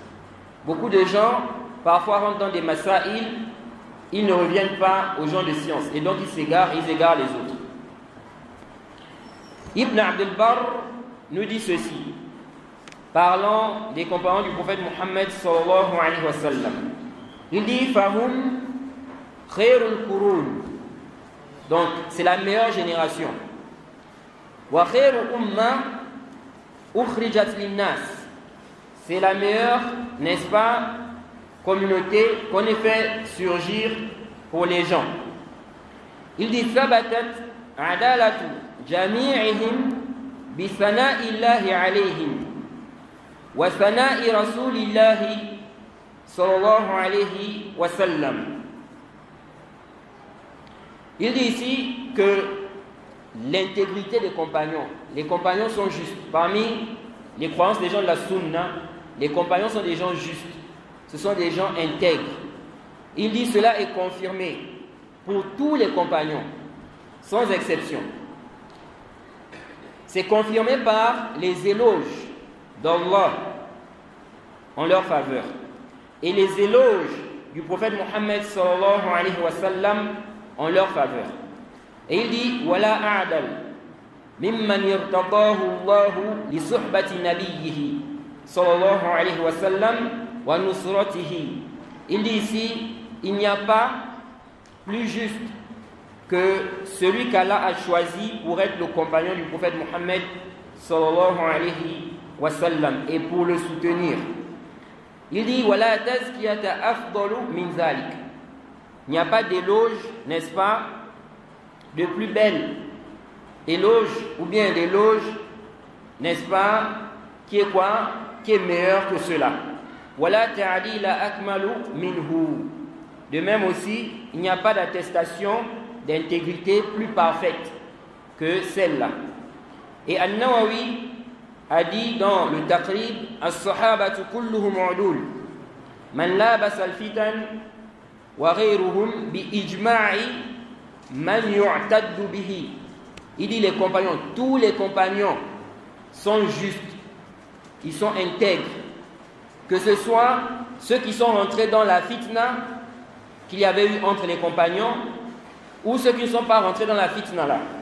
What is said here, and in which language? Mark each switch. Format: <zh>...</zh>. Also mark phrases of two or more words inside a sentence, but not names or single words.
<fr>Beaucoup de gens, parfois, rentrent dans des masaïl, ils ne reviennent pas aux gens de science. Et donc, ils égarent les autres. Ibn Abd al-Barr nous dit ceci, parlant des compagnons du prophète Mohammed</fr> <ar>صلى الله عليه وسلم.</ar> <fr>Il dit</fr> <ar>فهم خير القرون.</ar> <fr>Donc, c'est la meilleure génération.</fr> <ar>وخير أمة أخرجت للناس.</ar> <fr>C'est la meilleure, n'est-ce pas, communauté qu'on ait fait surgir pour les gens. Il dit</fr> <ar>ثبتت عدالة جميعهم بثناء الله عليهم وثناء رسول الله صلى الله عليه وسلم.</ar> <fr>Il dit ici que l'intégrité des compagnons, les compagnons sont justes. Parmi les croyances des gens de la Sunna, les compagnons sont des gens justes. Ce sont des gens intègres. Il dit cela est confirmé pour tous les compagnons, sans exception. C'est confirmé par les éloges d'Allah en leur faveur et les éloges du prophète Mohammed</fr> <ar>صلى الله عليه وسلم</ar> <fr>en leur faveur. Et il dit</fr> <ar>ولا أعدل ممن ارتضاه الله لصحبة نبيه صلى الله عليه وسلم ونصرته.</ar> <fr>Il dit ici il n'y a pas plus juste que celui qu'Allah a choisi pour être le compagnon du prophète Mohammed</fr> <ar>صلى الله عليه وسلم</ar> <fr>et pour le soutenir. Il dit</fr> <ar>ولا تزكية أفضل من ذلك.</ar> <fr>Il n'y a pas d'éloge, n'est-ce pas, de plus belle éloge ou bien d'éloge, n'est-ce pas, qui est quoi, qui est meilleur que cela.</fr> <ar>ولا تعديل أكمل منه.</ar> <fr>De même aussi, il n'y a pas d'attestation d'intégrité plus parfaite que celle-là. Et An-Nawawi a dit dans le Taqrib</fr> <ar>الصحابة كلهم عدول من لابس الفتن وغيرهم بإجماع من يعتد به.</ar> <fr>Il dit les compagnons, tous les compagnons sont justes, ils sont intègres, que ce soit ceux qui sont rentrés dans la fitna qu'il y avait eu entre les compagnons ou ceux qui ne sont pas rentrés dans la fitna là.</fr>